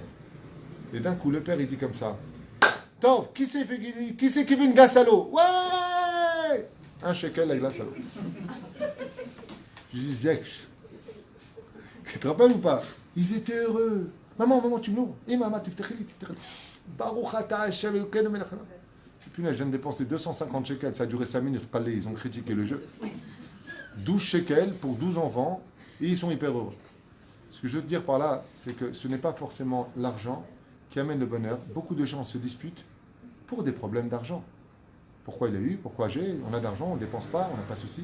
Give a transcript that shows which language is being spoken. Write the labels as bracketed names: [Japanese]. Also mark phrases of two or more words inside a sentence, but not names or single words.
[French] Et d'un coup, le père, il dit comme ça. Tov, qui c'est qui veut une glace à l'eau? Ouais! 1 shekel la glace à l'eau. Je dis, Zek, tu te rappelles ou pas? Ils étaient heureux. Maman, tu me l'ouvres. Et maman, tiftechili. [Hebrew] ברוך אתה ה׳ אלוקינו מלך העולם. [French] Punaise, je viens de dépenser 250 shekels, ça a duré 5 minutes, ils ont critiqué le jeu. 12 shekels pour 12 enfants, et ils sont hyper heureux. Ce que je veux te dire par là, c'est que ce n'est pas forcément l'argent qui amène le bonheur. Beaucoup de gens se disputent pour des problèmes d'argent. Pourquoi il a eu, pourquoi j'ai, on a d'argent, on ne dépense pas, on n'a pas ceci.